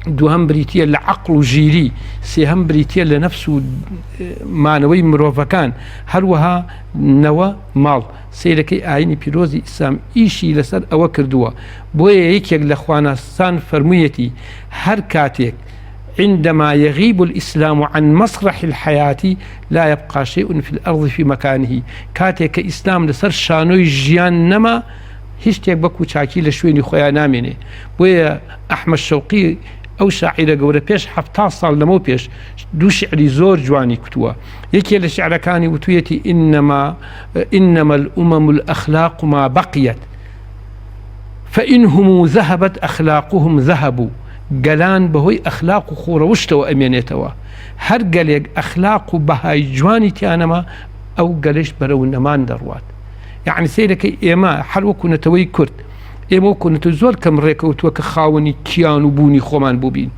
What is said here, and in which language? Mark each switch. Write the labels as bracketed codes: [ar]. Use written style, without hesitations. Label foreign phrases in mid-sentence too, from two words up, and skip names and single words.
[ckb] دووهەم بریتە لە عەقڵ و ژیری، سێهەم بریتە لە نەفس و مانەوەی مرۆڤەکان، هەروەها نەوە ماڵ. سیرەکەی ئاینی پیرۆزی ئیسلام ئیشی لەسەر ئەوە کردووە. بۆیە یەکێک لە خوانەسان فەرموویەتی هەر کاتێک [ar] عندما يغيب الإسلام عن مسرح الحياة لا يبقى شيء في الأرض في مكانه. [ckb] كاتێک کە ئیسلام لەسەر شانۆی ژیان نەما، هیچ شتێک بەکو چاکی لە شوێنی خۆیان نامێنێ. بۆیە ئەحمەد شەوقی ئەو شاعیرە گەورە پێش 70 ساڵ لەمە پێش دوو شعری زۆر جوانی کوتووە. یەکێ لە شعرەکانی وتویەتی [ar] إنما الأمم الأخلاق ما بقيت فإنهم ذهبت أخلاقهم ذهبوا. [ckb] گەلان بەهۆی ئەخلاق و خۆڕەوشتەوە ئەمێنێتەوە. هەر گەلێک ئەخلاق و بەهای جوانی تیانەما ئەو گەلش بەرەو نەمان دەڕوات. یعنی سیرەکەی ئێمە هەر وەکو نەتەوەی کورد، ئێمە وەکو نەتە زۆر کەم ڕێکەوتووە کە خاوەنی کیان و بوونی خۆمان بووبین.